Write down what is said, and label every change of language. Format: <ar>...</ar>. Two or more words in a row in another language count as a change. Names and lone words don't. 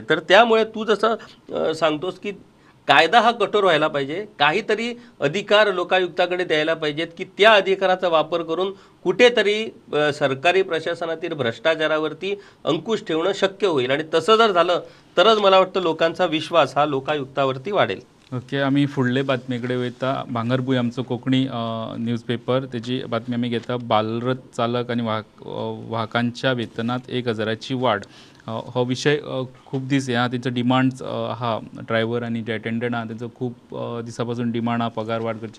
<mr>तर त्यामुळे तू जसं सांगतोस की कायदा हा कठोर व्हायला पाहिजे, काहीतरी अधिकार लोकायुक्ताकडे द्यायला पाहिजेत की त्या अधिकाराचा वापर करून कुठेतरी सरकारी प्रशासनातील भ्रष्टाचारावरती अंकुश ठेवणं शक्य होईल. आणि तसं जर झालं तरच मला वाटतं लोकांचा विश्वास हा लोकायुक्तावरती वाढेल.</mr> <kok>ओके, आमी फुडले बातमे कडेन वयता. भांगरभूंय आमचो कोंकणी न्यूजपेपर, तेजी बातमी आमी घेता. बालरथ चालक आनी वाहकांच्या वेतनांत 1,000ची वाड. हो विशय खूब दीस ह्या तेंचो डिमांड्स आहा. ड्रायव्हर आनी जे अटेंडंट आहा तेंचो खूब दिसा पासून डिमांड आहा पगार वाड करचे.</kok>